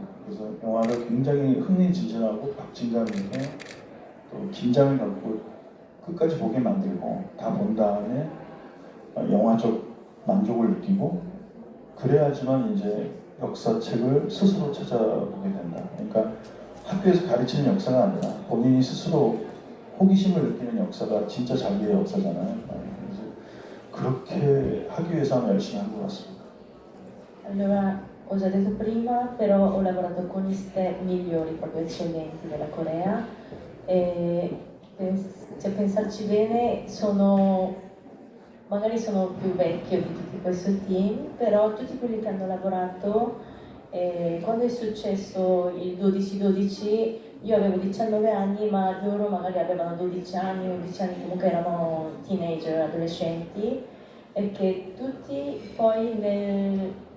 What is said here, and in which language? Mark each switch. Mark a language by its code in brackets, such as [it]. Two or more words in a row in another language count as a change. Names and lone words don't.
[ko] 그래서 영화를 굉장히 흥미진진하고 박진감 있게 또 긴장을 갖고 끝까지 보게 만들고 다 본 다음에 영화적 만족을 느끼고 그래야지만 이제 역사책을 스스로 찾아보게 된다. 그러니까 학교에서 가르치는 역사가 아니라 본인이 스스로 호기심을 느끼는 역사가 진짜 자기의 역사잖아요. 그래서 그렇게 하기 위해서 열심히 한 것 같습니다. [it] Allora, ho già detto prima, però ho lavorato con gli staff migliori, proprio eccellenti della Corea e pensarci bene, magari sono più vecchio di tutti questo team, però tutti quelli che hanno lavorato, quando è successo il 12-12, io avevo 19 anni, ma loro magari avevano 12 anni, 11 anni, comunque erano teenager, adolescenti, e che tutti poi nel